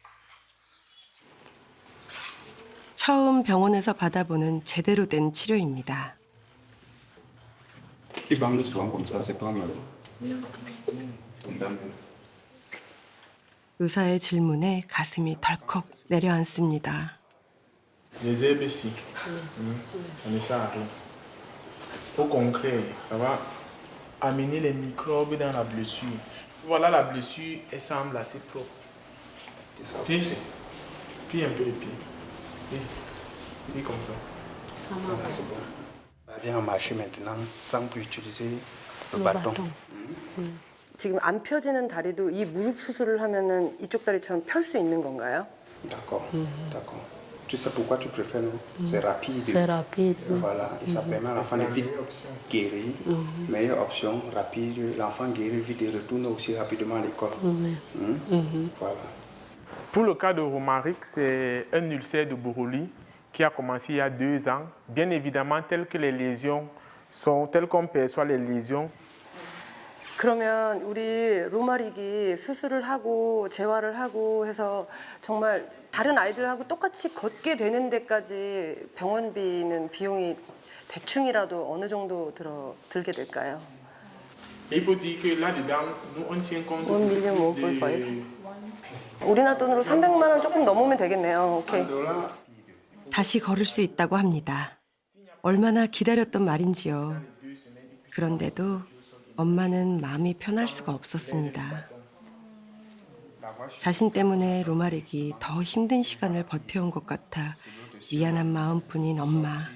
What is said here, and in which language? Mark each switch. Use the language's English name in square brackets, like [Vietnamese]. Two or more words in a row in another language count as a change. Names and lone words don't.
[Korean] 처음 병원에서 받아보는 제대로 된 치료입니다. 의사의 질문에 가슴이 덜컥 내려앉습니다. [French] Les herbes ici, ça ne sert à rien. Au concret, ça va amener les microbes dans la blessure. Voilà la blessure, elle semble assez propre. Plie un peu les pieds. Plie comme ça. Ça m'a Voilà, c'est bon. Viens marcher maintenant sans plus utiliser le bâton. [Korean] 지금 안 펴지는 다리도 이 무릎 수술을 하면은 이쪽 다리처럼 펼 수 있는 건가요? [French] D'accord, d'accord. Tu sais pourquoi tu préfères, non? C'est rapide. C'est rapide. Oui. Voilà, et ça permet à l'enfant de vite guérir. Meilleure option, rapide. L'enfant guérit vite et retourne aussi rapidement à l'école. Oui. Voilà. Pour le cas de Romaric, c'est un ulcère de Borrelie qui a commencé il y a 2 ans. Bien évidemment, telles qu'on perçoit les lésions, [Korean] 그러면 우리 로마릭이 수술을 하고 재활을 하고 해서 정말 다른 아이들하고 똑같이 걷게 되는 데까지 병원비는 비용이 대충이라도 어느 정도 들게 될까요? [French] il faut dire que là-dedans, nous, on tient compte 1 million 뭐 plus [Korean] 볼 [French] de... [Korean] 우리나라 돈으로 300만 원 조금 넘으면 되겠네요. 오케이. 다시 걸을 수 있다고 합니다. 얼마나 기다렸던 말인지요. 그런데도 엄마는 마음이 편할 수가 없었습니다. 자신 때문에 로마릭이 더 힘든 시간을 버텨온 것 같아 미안한 마음뿐인 엄마.